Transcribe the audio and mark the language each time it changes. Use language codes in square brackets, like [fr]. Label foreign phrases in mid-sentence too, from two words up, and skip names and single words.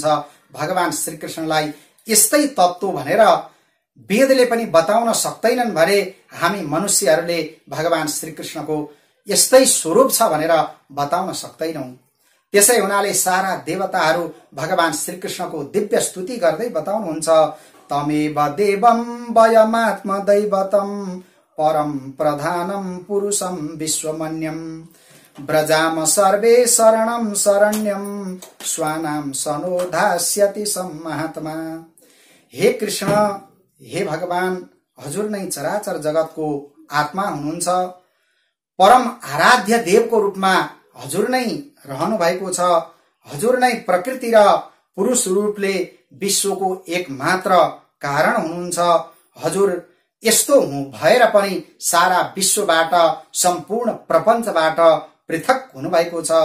[ne] भगवान श्रीकृष्णलाई यस्तै तत्त्व भनेर वेदले पनि बताउन सक्दैनन् भने हामी मनुष्यहरूले भगवान श्रीकृष्णको यस्तै स्वरूप छ भनेर बताउन सक्दैनौं। त्यसै हुनाले सारा देवताहरू भगवान श्रीकृष्णको दिव्य स्तुति गर्दै बताउनुहुन्छ, [sa] तमेव देवं वयमात्म दैवतं परम प्रधानम पुरुषम विश्वमन्यम ब्रजाम सर्वे शरणं शरण्यम स्वानाम सनोधास्यति सम्मात्मा। [ne] हे कृष्ण, हे भगवान, हजुर नै चराचर जगतको आत्मा हुनुहुन्छ। परम आराध्य देवको रूपमा हजुर नै रहनु भएको छ। हजुर नै प्रकृति र पुरुष रूपले विश्वको एकमात्र कारण हुनुहुन्छ। हजुर यस्तो भएर पनि सारा विश्वबाट, सम्पूर्ण प्रपञ्चबाट पृथक हुनुभएको छ।